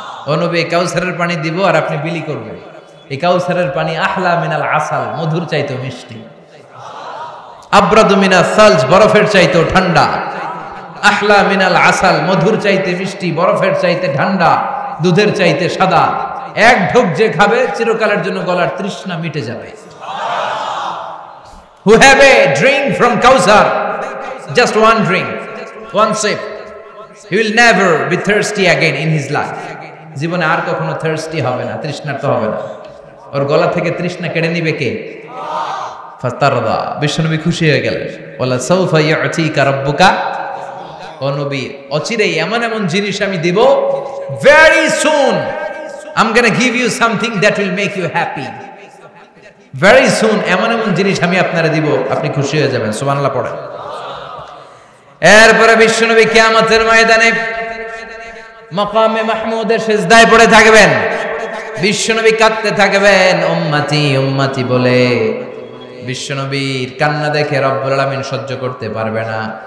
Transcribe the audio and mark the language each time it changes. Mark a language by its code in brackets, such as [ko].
[bn] ও নবী, কাউসারের পানি দিব আর আপনি বিলি করবেন। এই কাউসারের পানি [ar] আহলা মিনাল আসাল, [bn] মধুর চাইতো মিষ্টি। [ar] আবরাদু মিনাস সালজ, [bn] বরফের চাইতো ঠান্ডা। [ar] আহলা মিনাল আসাল, [bn] মধুর চাইতে মিষ্টি, বরফের চাইতে ঠান্ডা, দুধের চাইতে সাদা। এক ঢোক যে খাবে চিরকালের জন্য গলার তৃষ্ণা মিটে যাবে। [en] Who have a drink from Kausar, just one drink, one sip, he will never be thirsty again in his life. [bn] জীবনে আর কখনো thirsty হবে না, তৃষ্ণার্ত হবে না। ওর গলা থেকে তৃষ্ণা কেড়ে নিবে কে? ফাতারদা। বিশ্বনবী খুশি হয়ে গেলেন। [ar] ওয়ালা সাউফা ইউতিকা রাব্বুকা, [bn] ও নবী অচিরেই এমন এমন জিনিস আমি দিব, [en] very soon I'm going to give you something that will make you happy. Very soon [bn] এমন এমন জিনিস আমি আপনারে দিব, আপনি খুশি হয়ে যাবেন। সুবহানাল্লাহ পড়েন। এরপরে বিশ্বনবী কিয়ামতের ময়দানে মাকামে মাহমুদের সিজদায় পড়ে থাকবেন। বিশ্বনবী কাঁদতে থাকবেন, উম্মতি উম্মতি বলে। বিশ্বনবীর কান্না দেখে রব্বুল আলামিন সহ্য করতে পারবে না।